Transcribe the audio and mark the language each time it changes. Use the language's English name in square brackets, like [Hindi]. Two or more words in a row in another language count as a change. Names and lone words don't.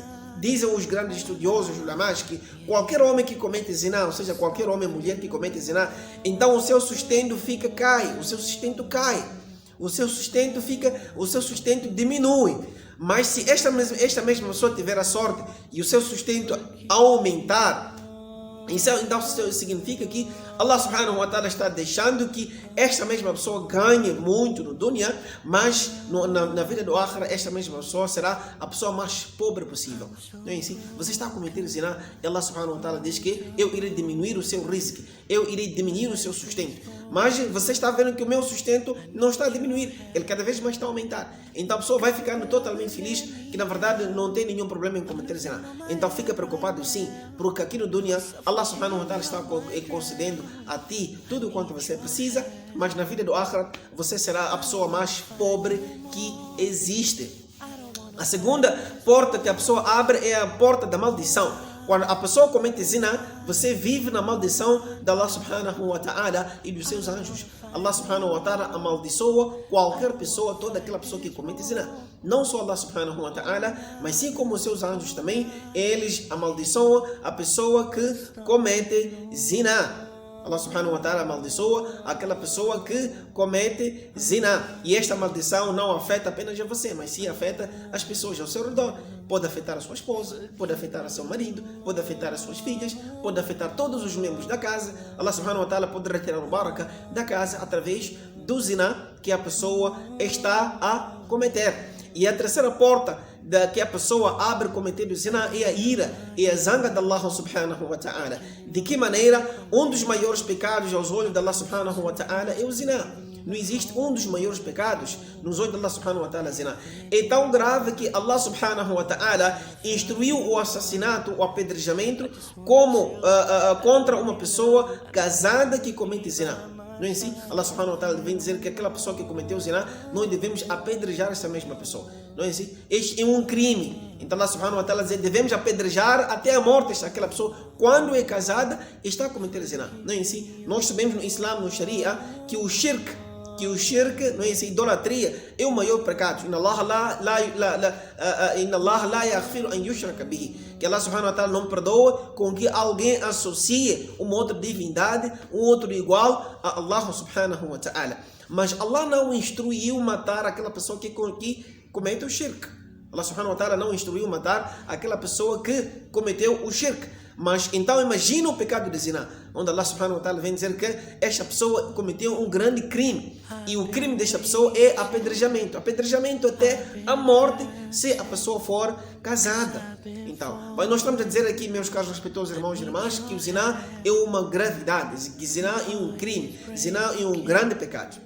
[Portuguese] Dizem os grandes estudiosos, os ulamás, que qualquer homem que comete zina, ou seja, qualquer homem ou mulher que comete zina, então o seu sustento cai, o seu sustento cai. O seu sustento diminui. Mas se esta mesma pessoa tiver a sorte e o seu sustento aumentar, então isso significa que [Arabic] الله سبحانه وتعالى [Portuguese] está deixando que esta mesma pessoa ganhe muito no dunya, mas na vida do akhira, esta mesma pessoa será a pessoa mais pobre possível. Não é assim? Você está a cometer zina, [Arabic] الله سبحانه وتعالى [Portuguese] diz que eu irei diminuir o seu risco, eu irei diminuir o seu sustento. Mas você está vendo que o meu sustento não está a diminuir, ele cada vez mais está a aumentar. Então a pessoa vai ficando totalmente feliz que na verdade não tem nenhum problema em cometer zina. Então fica preocupado sim, porque aqui no dunya [Arabic] الله سبحانه وتعالى [Portuguese] está concedendo a ti tudo quanto você precisa, mas na vida do akhira você será a pessoa mais pobre que existe. A segunda porta que a pessoa abre é a porta da maldição. Quando a pessoa comete zina, você vive na maldição de [Arabic] الله سبحانه وتعالى [Portuguese] e dos seus anjos. [Arabic] الله سبحانه وتعالى [Portuguese] amaldiçoa qualquer pessoa, toda aquela pessoa que comete zina. Não só [Arabic] الله سبحانه وتعالى, [Portuguese] mas sim como os seus anjos também, eles amaldiçoam a pessoa que comete zina. [Arabic] الله سبحانه وتعالى [Portuguese] amaldiçoa aquela pessoa que comete zina. E esta maldição não afeta apenas a você, mas sim afeta as pessoas ao seu redor. Pode afetar a sua esposa, pode afetar o seu marido, pode afetar as suas filhas, pode afetar todos os membros da casa. [Arabic] الله سبحانه وتعالى [Portuguese] pode retirar o baraka da casa através do zina que a pessoa está a cometer. E a terceira porta que a pessoa abre cometendo zina é a ira, é a zanga de [Arabic] الله سبحانه وتعالى. [Portuguese] De que maneira? Um dos maiores pecados aos olhos de [Arabic] الله سبحانه وتعالى [Portuguese] é o zina. Não existe um dos maiores pecados nos olhos de [Arabic] الله سبحانه وتعالى, [Portuguese] zina. É tão grave que [Arabic] الله سبحانه وتعالى [Portuguese] instruiu o assassinato, o apedrejamento, como contra uma pessoa casada que comete zina. Não é assim? [Arabic] الله سبحانه وتعالى [Portuguese] vem dizer que aquela pessoa que cometeu zina, nós devemos apedrejar essa mesma pessoa. Não é assim? Este é um crime. Então [Arabic] الله سبحانه وتعالى [Portuguese] diz, devemos apedrejar até a morte aquela pessoa quando é casada e está a cometer zina. Não é assim? Nós sabemos no Islã, no Sharia, que o shirk, não é essa idolatria, é o maior pecado. [Arabic] إن الله لا يغفر أن يشرك به. [Portuguese] Que [Arabic] الله سبحانه وتعالى [Portuguese] não perdoa com que alguém associe uma outra divindade, um outro igual a [Arabic] الله سبحانه وتعالى. [Portuguese] Mas Allah não instruiu matar aquela pessoa que comete o shirk. [Arabic] الله سبحانه وتعالى [Portuguese] não instruiu matar aquela pessoa que cometeu o shirk. Mas então imagina o pecado de zina, onde [Arabic] الله سبحانه وتعالى [Portuguese] vem dizer que esta pessoa cometeu um grande crime. E o crime desta pessoa é apedrejamento. Apedrejamento até a morte, se a pessoa for casada. Então, nós estamos a dizer aqui, meus caros respeitosos irmãos e irmãs, que o zina é uma gravidade, que zina é um crime, zina é um grande pecado.